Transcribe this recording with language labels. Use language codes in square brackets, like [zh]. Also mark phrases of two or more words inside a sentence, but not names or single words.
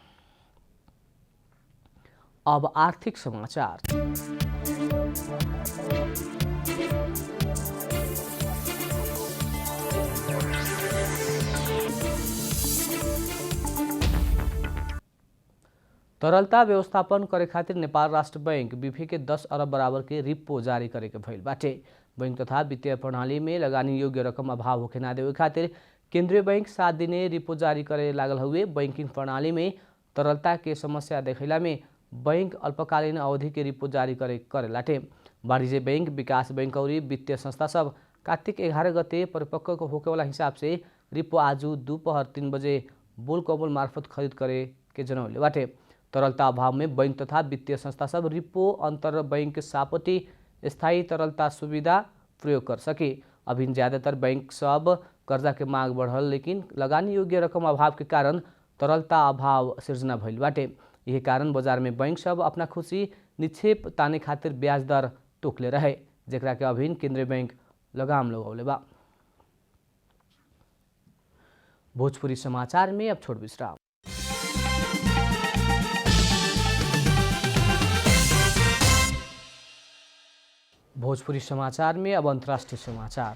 [bho] अब आर्थिक समाचार। तरलता व्यवस्थापन करे खातिर नेपाल राष्ट्र बैंक बीफे के 10 अरब बराबर के रिपो जारी करे के भइल बाटे। बैंक तथा वित्तीय प्रणाली में लगानी योग्य रकम अभाव होखे ना देवे खातिर केंद्रीय बैंक 7 दिने रिपो जारी करे लागल हुए। बैंकिंग प्रणाली में तरलता के समस्या देखैला में बैंक अल्पकालीन अवधि के रिपो जारी करे लाटे। वाणिज्य बैंक, विकास बैंक और वित्तीय संस्था सब कार्तिक 11 गते परिपक्व होके वाला हिसाब से रिपो आज दोपहर 3 बजे बोलकमल मार्फत खरीद करे के जनौले बाटे। तरलता अभाव में बैंक तथा वित्तीय संस्था सब रिपो अंतर बैंक सापटी स्थायी तरलता सुविधा प्रयोग कर सके। अभी ज़्यादातर बैंक सब कर्जा के मांग बढ़ल, लेकिन लगानी योग्य रकम अभाव के कारण तरलता अभाव सिर्जना भइल बाटे। यही कारण बाजार में बैंक सब अपना खुशी निक्षेप ताने खातिर ब्याज दर तोकले रहे, जेकरा के अभी केंद्रीय बैंक लगाम लगौले बा। भोजपुरी समाचार में अब छोट विश्राम। भोजपुरी समाचार में अब अंतर्राष्ट्रीय समाचार।